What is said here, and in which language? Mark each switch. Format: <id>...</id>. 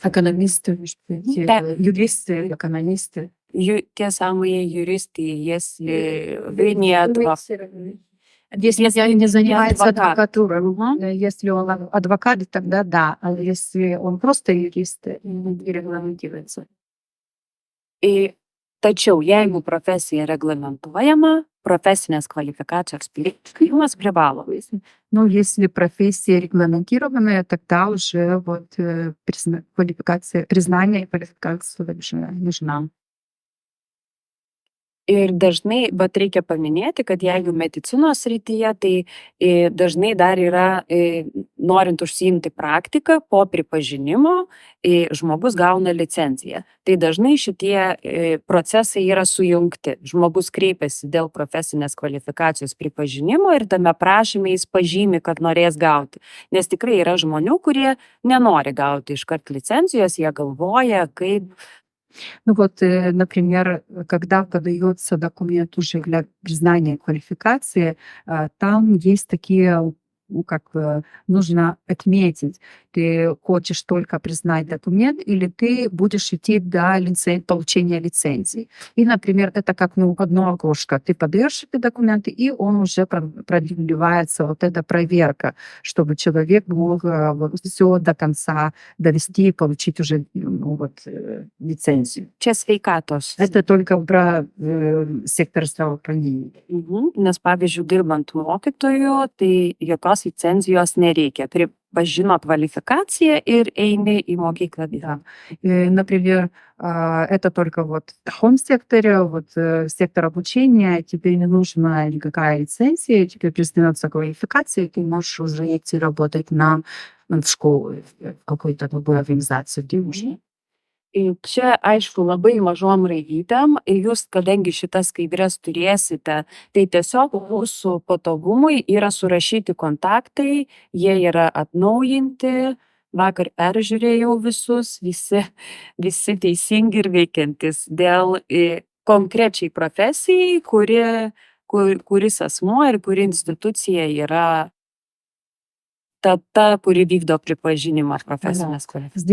<ru>Экономисты, юристы, экономисты. Те самые юристы, если вы не адвокат. Если не занимается адвокат. адвокатурой, если он адвокат, тогда да. А если он просто юрист, не регламентируется.</ru> <lt>Tačiau jeigu profesija reglamentuojama, profesinės kvalifikacijos įgyjimas privalomas.</lt> <ru>Но если профессия регламентированная, тогда уже вот квалификация, признание квалификации уже нужна.</ru> <lt>Ir dažnai, bet reikia paminėti, kad jeigu medicinos srityje, tai dažnai dar yra, norint užsiimti praktiką, po pripažinimo žmogus gauna licenciją. Tai dažnai šitie procesai yra sujungti. Žmogus kreipiasi dėl profesinės kvalifikacijos pripažinimo ir tame prašyme jis pažymi, kad norės gauti. Nes tikrai yra žmonių, kurie nenori gauti iškart licencijos, jie galvoja, kaip.</lt> <ru>Ну вот, например, когда подается документ уже для признания квалификации, там есть такие, ну, как бы нужно отметить, ты хочешь только признать документ или ты будешь идти до получения лицензии. И, например, это как одно окошко. Ты подаешь эти документы, и он уже продлевается вот эта проверка, чтобы человек мог все до конца довести и получить уже лицензию.</ru> <lt>Čia sveikatos.</lt> <ru>Это только про сектор здравоохранения.</ru> <lt>Nes pavyzdžiui, dirbant mokytoju, tai jokios licenzijos nereikia. Pripažino kvalifikaciją ir eini į mokyklą.</lt> <ru>Да. Например, это только вот в таком секторе, вот сектор обучения, тебе не нужна никакая лицензия, тебе признается квалификация, ты можешь уже идти работать в школу, в какую-то другую организацию, где нужно.</ru> <lt>Čia, aišku, labai mažom raidytėm ir jūs, kadangi šitas skaidres turėsite, tai tiesiog jūsų patogumui yra surašyti kontaktai, jie yra atnaujinti, vakar peržiūrėjau visus, visi teisingi ir veikiantis dėl konkrečiai profesijai, kuris asmuo ir kuri institucija yra ta, kuri vykdo pripažinimą profesinės kvalifikacijos.</lt>